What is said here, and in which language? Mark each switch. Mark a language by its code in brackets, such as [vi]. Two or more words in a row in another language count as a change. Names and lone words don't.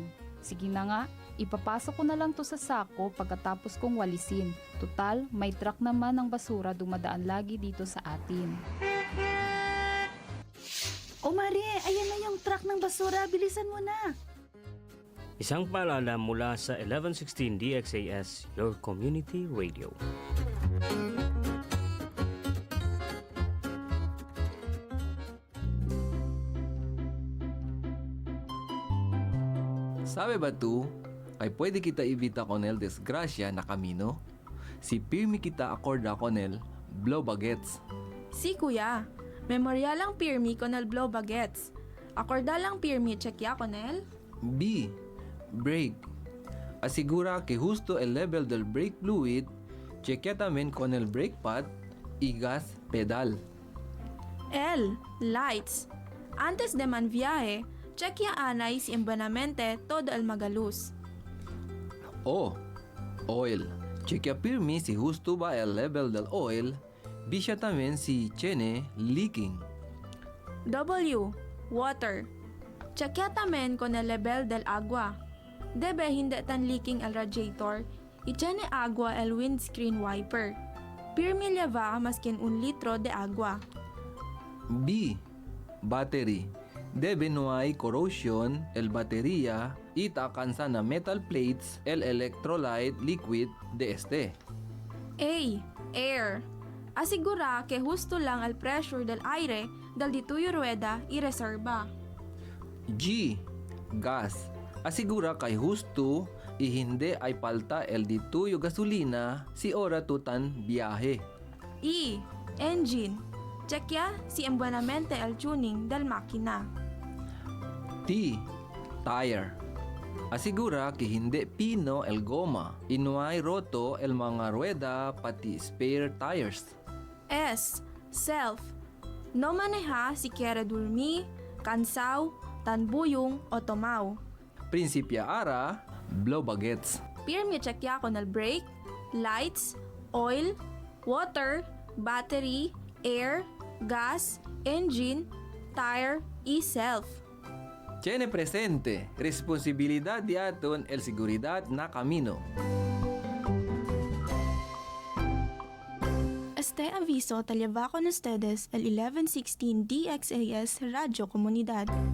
[tl] Sige na nga, ipapasok ko na lang to sa sako pagkatapos kong walisin. Total, may truck naman ng basura dumadaan lagi dito sa atin. O Mare, ayan na yung truck ng basura, bilisan mo na. Isang paalala mula sa 1116 DXAS, [en] your community radio. [cbk] Sabi ba tu, ay pwede kita ibita con el desgracia na kamino? Si pirmi kita akorda con el blow bagets. Si kuya, memorya lang pirmi con el blow bagets. Akorda lang pirmi checkya con el. B. Brake. Asigura que justo el level del [en] brake fluid, [cbk] chequea también con el [en] brake pad [cbk] y [en] gas pedal. [cbk] L. Lights. Antes de man viaje, chequea anay si embuenamente todo el magaluz. O. Oil. Chequea pirmi si justo va el level del oil, bisya también si tiene leaking. W. Water. Chequea también con el level del agua. Debe hindi tan leaking el radiator, echane agua el [en] windscreen wiper. [cbk] Pirmi lleva maskin 1 litro de agua. B. Battery. Debe no hay corrosion el batería y takansa na [en] metal plates [cbk] el [en] electrolyte liquid [cbk] de este. A. Air. Asigura que justo lang el pressure del aire dal dituyo rueda y reserva. G. Gas. Asigura kay husto y hindi ay palta el dituyo gasolina si ora tutan biyahe. E. Engine. Checkya si buenamente el tuning del makina. T. Tire. Asigura que hindi pino el goma y no hay roto el mga rueda pati [en] spare tires. [cbk] S. Self. No maneja si quiere dormir, cansaw, tanbuyong o tomaw. Principia ara, blow bagets. Pirmi checkya con el [en] brake, lights, oil, water, battery, air, gas, engine, tire, [cbk] y self. Tiene presente, responsibilidad de aton el seguridad na camino. Este aviso te lleva con ustedes el 1116 DXAS Radio Comunidad.